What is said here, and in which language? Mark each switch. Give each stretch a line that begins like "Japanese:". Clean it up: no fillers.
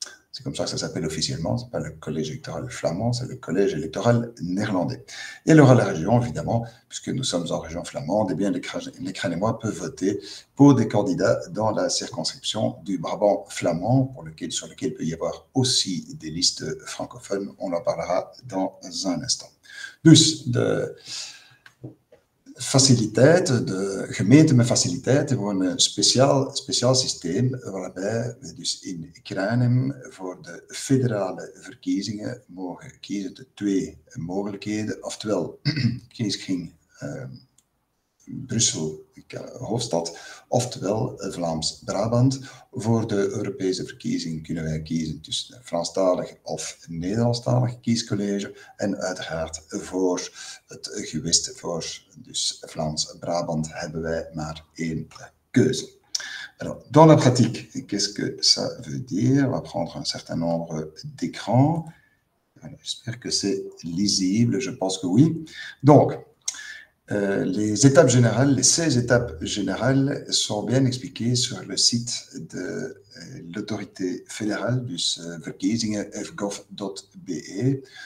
French: C'est comme ça que ça s'appelle officiellement, ce n'est pas le collège électoral flamand, c'est le collège électoral néerlandais. Et alors à la région, évidemment, puisque nous sommes en région flamande, eh bien les Cranémois peuvent voter pour des candidats dans la circonscription du Brabant flamand, sur lequel il peut y avoir aussi des listes francophones. On en parlera dans un instant.
Dutch: Dus de faciliteit, de gemeente met faciliteit hebben een speciaal systeem waarbij we dus in Cranem voor de federale verkiezingen mogen kiezen de twee mogelijkheden, oftewel kiesging Brussel, hoofdstad, oftewel Vlaams-Brabant. Voor de Europese verkiezing kunnen wij kiezen tussen een Franstalig of Nederlandstalig kiescollege en uiteraard voor het gewest voor dus Vlaams-Brabant hebben wij maar één keuze.
French: Alors, dans la pratique, qu'est-ce que ça veut dire? On va prendre un certain nombre d'écrans. J'espère que c'est lisible, je pense que oui. Donc, les étapes générales, les 16 étapes générales sont bien expliquées sur le site de l'autorité fédérale, dus verkiezingen.fgov.be.